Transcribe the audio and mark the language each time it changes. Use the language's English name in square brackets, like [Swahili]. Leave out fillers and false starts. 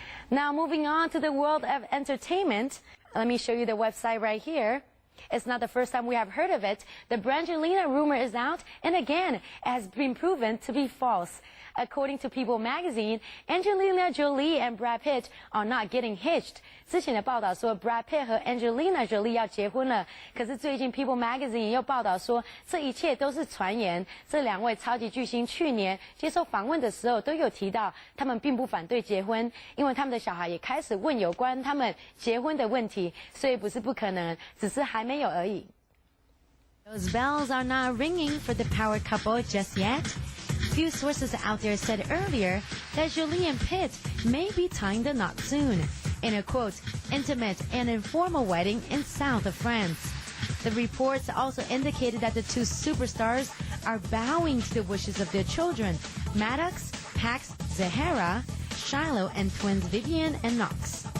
[English] Now moving on to the world of entertainment, let me show you the website right here. It's not the first time we have heard of it. The Brangelina rumor is out, and again, it has been proven to be false. According to People magazine, Angelina Jolie and Brad Pitt are not getting hitched. [Chinese] 之前的报道说 Brad Pitt 和 Angelina Jolie 要结婚了，可是最近 People magazine 又报道说这一切都是传言。这两位超级巨星去年接受访问的时候都有提到，他们并不反对结婚，因为他们的小孩也开始问有关他们结婚的问题，所以不是不可能，只是还没有而已。 [English] Those bells are not ringing for the power couple just yet. Few sources out there said earlier that Jolie and Pitt may be tying the knot soon, in a quote, intimate and informal wedding in south of France. The reports also indicated that the two superstars are bowing to the wishes of their children, Maddox, Pax, Zahara, Shiloh, and twins Vivian and Knox.